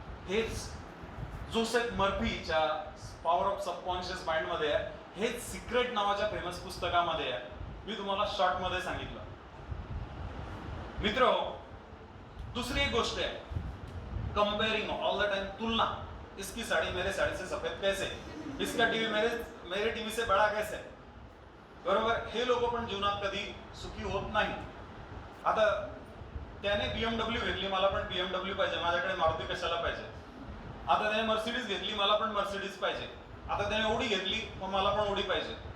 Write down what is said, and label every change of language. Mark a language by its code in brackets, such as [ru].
[mr] हेच Joseph मर्फीच्या power of subconscious mind मध्ये आहे. हेच सिक्रेट नावाच्या फेमस पुस्तकामध्ये आहे. मी तुम्हाला शॉर्ट मध्ये सांगितलं. मित्र, दुसरी एक गोष्ट आहे कंपेयरिंग, [en] all the time [mr] तुलना. [hi] इसकी साड़ी मेरे साड़ी से सफेद कैसे, इसका टीवी मेरे टीवी से बड़ा कैसे. [mr] बरोबर, हे लोक पण जीवनात कधी सुखी होत नाही. आता त्याने BMW घेतली, मला पण BMW पाहिजे, माझ्याकडे मारुती कशाला पाहिजे. आता त्याने मर्सिडीज घेतली, मला पण मर्सिडीज पाहिजे. आता त्याने ओडी घेतली, मग मला पण ओडी पाहिजे.